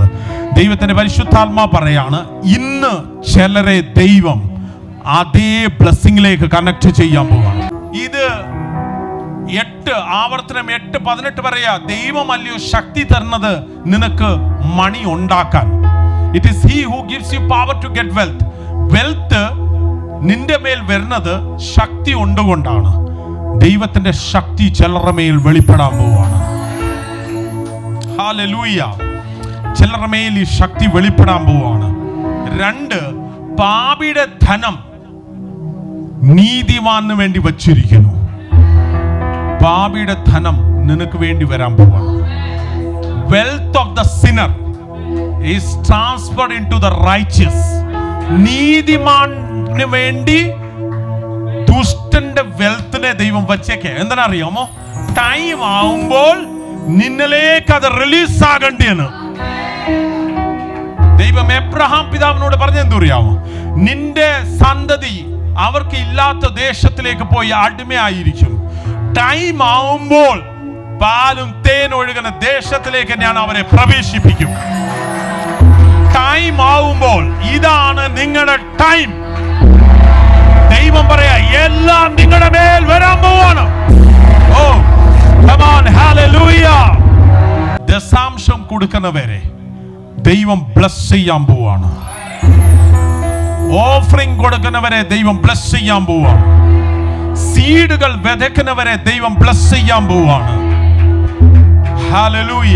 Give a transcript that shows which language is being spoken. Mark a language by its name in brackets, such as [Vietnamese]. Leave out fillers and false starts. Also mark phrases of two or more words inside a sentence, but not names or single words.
[Malayalam] ദൈവത്തിന്റെ പരിശുദ്ധാത്മാ പറയാണ്, ഇന്ന് ചിലരെ ദൈവം അതേ ബ്ലെസ്സിങ്ങിലേക്ക് കണക്ട് ചെയ്യാൻ പോവാണ്. ഇത് 8 ആവർത്തനം 8:18 പറയാ, ദൈവമല്ലയോ ശക്തി തരുന്നത് നിനക്ക് മണി ഉണ്ടാക്കാൻ. [English] It is He who gives you power to get wealth. [Malayalam] വെൽത്ത് നിന്റെ മേൽ വരുന്നത് ശക്തി കൊണ്ടുകൊണ്ടാണ്. ദൈവത്തിന്റെ ശക്തി ചിലരുടെ മേൽ വെളിപ്പെടാൻ പോവാണ്. ഹല്ലേലൂയ. ചിലരുടെ മേൽ ഈ ശക്തി വെളിപ്പെടാൻ പോവാണ്. 2, പാപിയുടെ ധനം നീതിമാന് വേണ്ടി വച്ചിരിക്കുന്നു. പാപിയുടെ ധനം നിനക്ക് വേണ്ടി വരാൻ പോവാണ്. [English] wealth of the sinner is transferred into the riches. [Malayalam] നീതിമാന് വേണ്ടി ദുഷ്ടന്റെ വെൽത്തിനെ ദൈവം വച്ചേക്കെ. എന്തിനറിയാമോ? ടൈം ആവുമ്പോൾ നിന്നിലേക്ക് അത് റിലീസ് ആകേണ്ടിയാണ്. ദൈവം എബ്രഹാം പിതാവിനോട് പറഞ്ഞ എന്തറിയാമോ? നിന്റെ സന്തതി അവർക്ക് ഇല്ലാത്ത ദേശത്തിലേക്ക് പോയി അടിമയായിരിക്കും. ടൈം ആവുമ്പോൾ പാലും തേൻ ഒഴുകുന്ന ദേശത്തിലേക്ക് ഞാൻ അവരെ പ്രവേശിപ്പിക്കും. ടൈം ആവുമ്പോൾ ഇതാണ് നിങ്ങളുടെ ടൈം. ദൈവം പറയാ, എല്ലാം നിങ്ങളുടെ മേൽ വരാൻ പോവാണ്. [English] ഓ come on, hallelujah. [Malayalam] ദശാംശം കൊടുക്കുന്നവരെ ദൈവം ബ്ലസ് ചെയ്യാൻ പോവാണ്. ഓഫറിംഗ് കൊടുക്കുന്നവരെ ദൈവം ബ്ലസ് ചെയ്യാൻ പോവാണ്. സീഡുകൾ വിതയ്ക്കുന്നവരെ ദൈവം ബ്ലസ് ചെയ്യാൻ പോവാണ്. ഹല്ലേലൂയ.